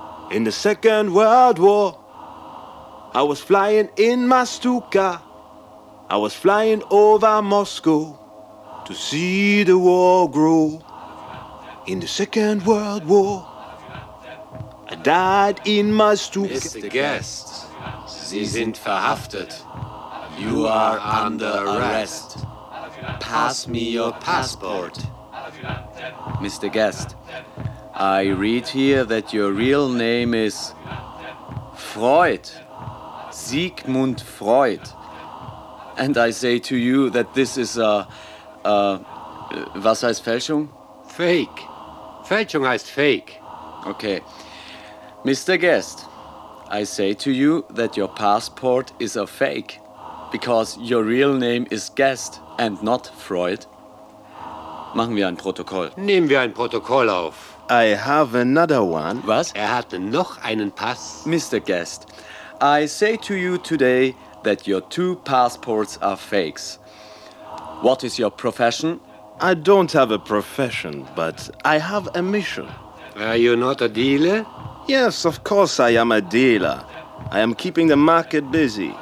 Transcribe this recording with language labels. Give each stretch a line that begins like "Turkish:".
English: In the Second World War, I was flying in my Stuka. I was flying over Moscow to see the war grow. In the Second World War, I died in my Stuka. Mr.
German: Guest, Sie sind verhaftet.
English: You are under arrest. Pass me your passport. Mr. Guest, I read here that your real name is Freud, Sigmund Freud. And I say to you that this is a
German: was heißt Fälschung? Fake. Fälschung heißt fake.
English: Okay. Mr. Guest, I say to you that your passport is a fake because your real name is Guest and not Freud.
German: Machen wir ein Protokoll. Nehmen wir ein Protokoll auf.
English: I have another one.
German: Was? Er hatte noch einen Pass.
English: Mr. Guest, I say to you today that your two passports are fakes. What is your profession? I don't have a profession, but I have a mission. Are you not a dealer? Yes, of course I am a dealer. I am keeping the market busy.